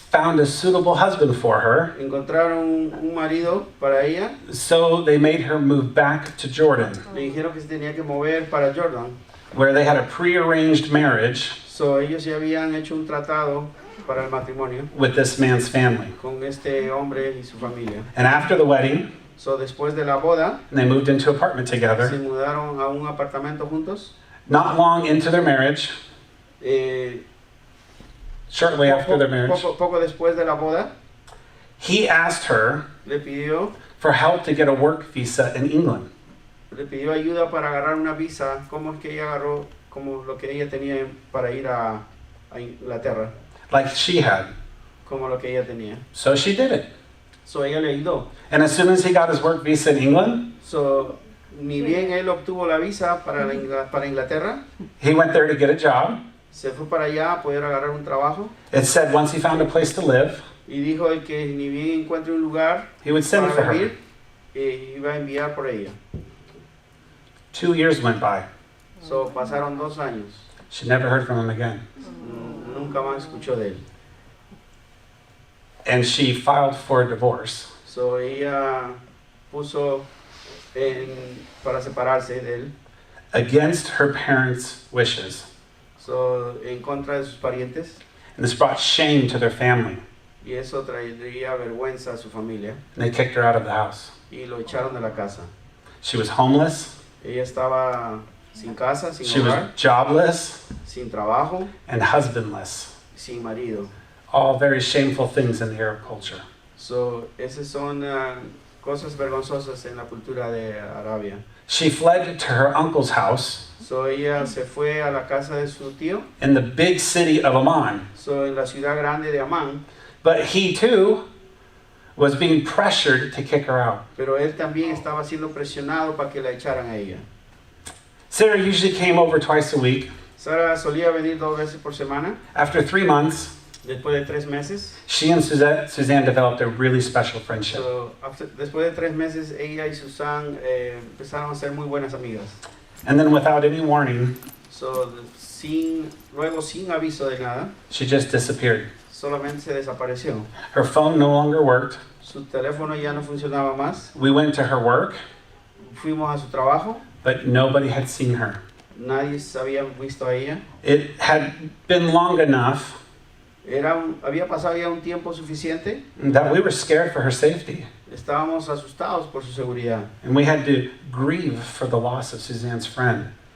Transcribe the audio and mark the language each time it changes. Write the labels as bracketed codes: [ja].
[en] found a suitable husband for her, [es] encontraron un marido para ella, [en] so they made her move back to Jordan, [es] le dijeron que se tenía que mover para Jordan. [en] where they had a prearranged marriage [es] So, ellos ya habían hecho un tratado para el matrimonio [en] with this man's family. [es] con este hombre y su familia. [en] And after the wedding, [es] So, después de la boda, [en] they moved into an apartment [es] se [en] together. [es] mudaron a un apartamento juntos. [en] Not long into their marriage, Eh, shortly after their marriage, [es] poco después de la boda, [en] he asked her [es] le pidió [en] for help to get a work visa in England. [es] ayuda para agarrar una visa. ¿Cómo es que ella agarró como lo que ella tenía para ir a Inglaterra? [en] Like she had. [es] Como lo que ella tenía. [en] So she did it. [es] So, ella le ayudó. [en] And as soon as he got his work visa in England, [es] So, ni bien él obtuvo la visa para Inglaterra, [en] he went there to get a job. [es] se fue para allá a poder agarrar un trabajo [en] It said once he found a place to live, [es] y dijo que ni bien encuentre un lugar [en] he would send for [es] para [en] her. [es] vivir, iba a enviar por ella. [en] 2 years went by. [es] So, pasaron 2 años. [en] She never heard from him again. [es] Nunca más escuchó de él. [en] And she filed for a divorce. [es] So, ella puso para separarse de él. [en] Against her parents' wishes. [es] So, en contra de sus parientes. [en] And this brought shame to their family. [es] Y eso traería vergüenza a su familia. [en] And they kicked her out of the house. [es] Y lo echaron de la casa. [en] She was homeless. [es] Ella estaba sin casa, sin [en] She was [es] hogar, [en] jobless [es] sin trabajo, [en] and husbandless. [es] sin marido. [en] All very shameful things in the Arab culture. [es] So, esas son cosas vergonzosas en la cultura de Arabia. [en] She fled to her uncle's house [es] So, ella se fue a la casa de su tío, [en] in the big city of Amman. [es] so, en la ciudad grande de Amán, [en] But he too was being pressured to kick her out. [es] pero él también estaba siendo presionado para que la echaran a ella. [en] Sarah usually came over twice a week. [es] Sara solía venir 2 veces por semana. [en] After 3 months, [es] Después de 3 meses, [en] she and Suzanne developed a really special friendship. [es] so, después de 3 meses, ella y Susan empezaron a ser muy buenas amigas. [en] And then without any warning, [es] So, luego sin aviso de nada, [en] she just disappeared. [es] solamente se desapareció. [en] Her phone no longer worked. [es] Su teléfono ya no funcionaba más. [en] We went to her work, [es] Fuimos a su trabajo. [en] but nobody had seen her. [es] Nadie se había visto a ella. [en] It had been long enough [es] Había pasado ya un tiempo suficiente. [en] that we were scared for her safety. [es] Estábamos asustados por su seguridad. [en] And we had to grieve for the loss of Suzanne's friend.